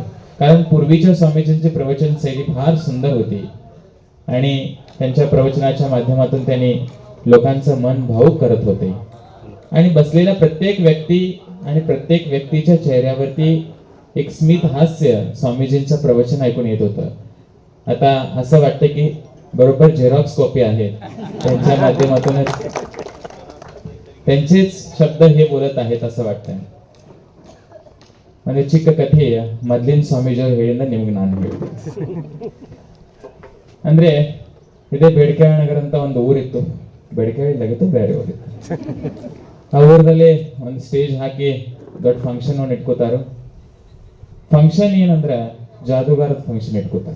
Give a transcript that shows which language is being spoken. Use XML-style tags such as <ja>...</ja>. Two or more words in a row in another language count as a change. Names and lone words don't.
<mr>कारण पूर्वीच्या स्वामीजींची प्रवचन शैली फार सुंदर होती आणि त्यांच्या प्रवचनाच्या माध्यमातून त्यांनी लोकांचं मन भावुक करत होते आणि बसलेला प्रत्येक व्यक्ती आणि प्रत्येक व्यक्तीच्या चेहऱ्यावरती एक स्मित हास्य स्वामीजींचं प्रवचन ऐकून येत होतं. आता असं वाटतं की बरोबर</mr> <en>xerox copy</en> <mr>आहेत, त्यांच्या माध्यमातूनच त्यांचेच शब्द हे बोलत आहेत असं वाटतं.</mr> <kn>म्हणजे ಚಿಕ್ಕ ಕಥೆ ಮೊದಲಿನ ಸ್ವಾಮೀಜಿಯವರು ಹೇಳಿದ ನಿಮ್ಗೆ ನಾನು ಹೇಳ್ತೀನಿ. ಅಂದ್ರೆ ಇದೇ ಬೇಡಿಕೆ ನಗರ ಅಂತ ಒಂದು ಊರಿತ್ತು, ಬೇಡಿಕೆ ಲಗತ್ತು ಬೇರೆ ಊರಿತ್ತು. ಆ ಊರಲ್ಲಿ ಒಂದು ಸ್ಟೇಜ್ ಹಾಕಿ ದೊಡ್ಡ ಫಂಕ್ಷನ್ ಒಂದು ಇಟ್ಕೋತಾರು. ಫಂಕ್ಷನ್ ಏನಂದ್ರೆ ಜಾದೂಗಾರದ ಫಂಕ್ಷನ್ ಇಟ್ಕೋತಾರೆ.</kn>